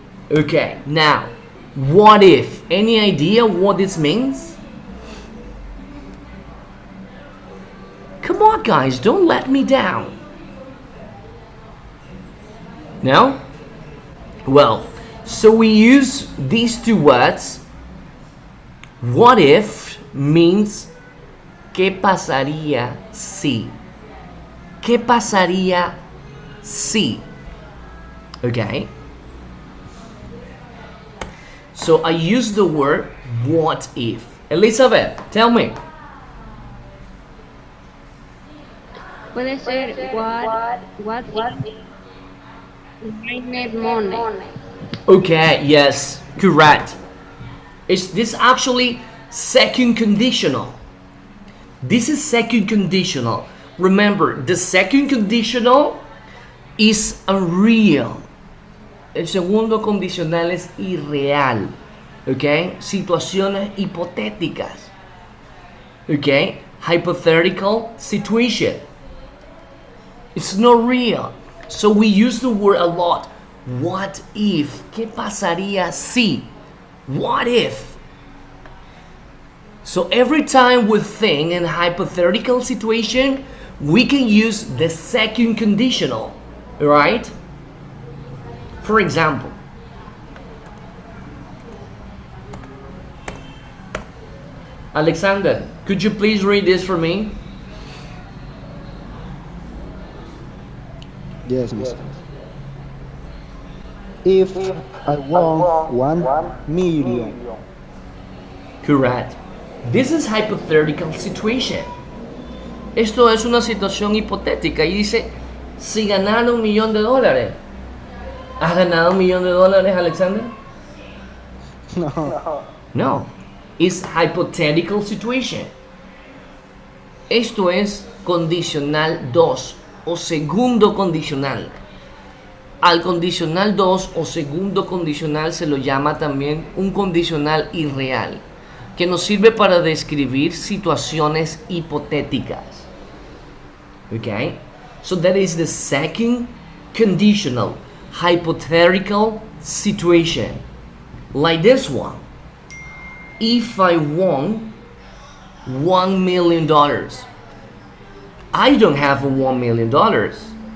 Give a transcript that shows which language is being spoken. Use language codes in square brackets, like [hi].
[en] Okay, now, what if? Any idea what this means? Come on, guys, don't let me down. No? Well, so we use these two words. What if means [es] ¿qué pasaría si? ¿Qué pasaría si? Okay? [en] So I use the word what if. Elizabeth, tell me. [es] Puede ser [en] what if I need money. Okay, yes, correct. Is this actually second conditional? This is second conditional. Remember, the second conditional is unreal. [es] El segundo condicional es irreal. Okay? Situaciones hipotéticas. [en] Okay? Hypothetical situation. It's not real. So we use the word a lot. What if? [es] ¿Qué pasaría si? [en] What if? So every time we think in a hypothetical situation, we can use the second conditional, right? For example, Alexander, could you please read this for me? Yes, miss. If I won 1 million. Correct. This is hypothetical situation. [es] Esto es una situación hipotética y dice, si ganara $1,000,000. ¿Has ganado $1,000,000, Alexander? No. No. [en] It's hypothetical situation. [es] Esto es condicional 2 o segundo condicional. Al condicional 2 o segundo condicional se lo llama también un condicional irreal, que nos sirve para describir situaciones hipotéticas. [en] Okay? So that is the second conditional, hypothetical situation. Like this one. If I won $1,000,000, I don't have $1,000,000.